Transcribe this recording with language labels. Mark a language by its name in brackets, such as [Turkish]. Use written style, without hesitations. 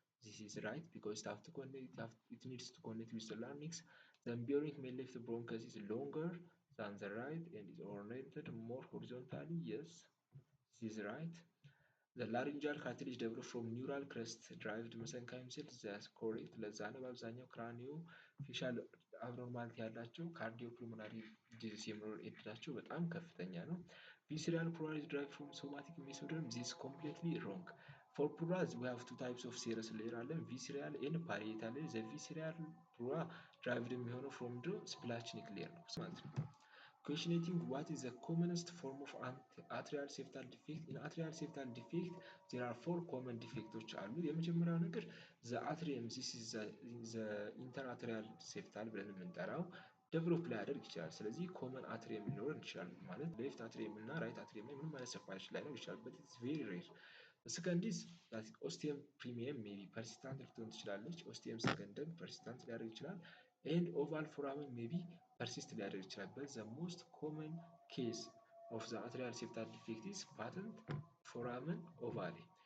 [English] This is right because it needs to connect with the larynx. The embryonic male left bronchus is longer than the right and is oriented more horizontally. Yes, this is right. The laryngeal cartilage develops from neural crest derived mesenchymal cells. That's correct. [Amharic] ለዛ ነው በአብዛኛው ክራኒዮ ፌሻል አብኖርማሊቲ ያላቸው ካርዲዮፑልሞናሪ ዲዚዝ የመኖር እድላቸው በጣም ከፍተኛ ነው። [English] Visceral pleura is derived from somatic mesoderm. This is completely wrong. For pleuras, we have two types of serous layer [Amharic] አለን [English] visceral and parietal layer. The visceral pleura derived [Amharic] የሚሆነው [English] from the splanchnic layer [Amharic] ነው ማለት ነው። [English] Question 18, what is the commonest form of atrial septal defect? In atrial septal defect, there are four common defects [Amharic] አሉ። የመጀመሪያው ነገር [English] the atrium, this is the interatrial septal [Amharic] ብለን የምንጠራው ዴቨሎፕ ሊያደርግ ይችላል። ስለዚህ ኮመን አትሪየም ሊኖረን ይችላል ማለት ሌፍት አትሪየም እና ራይት አትሪየም ላይ ምንም አይነት ሰፓሬሽን ላይኖር ይችላል። [English] but it's very rare. Second is that ostium premium maybe persistent [Amharic] ልትሆን ትችላለች። [English] ostium secundum persistent [Amharic] ሊያደርግ ይችላል [English] and oval foramen maybe persist ሊያደርግ ይችላል። but the most common case of the atrial septal defect is patent foramen ovale.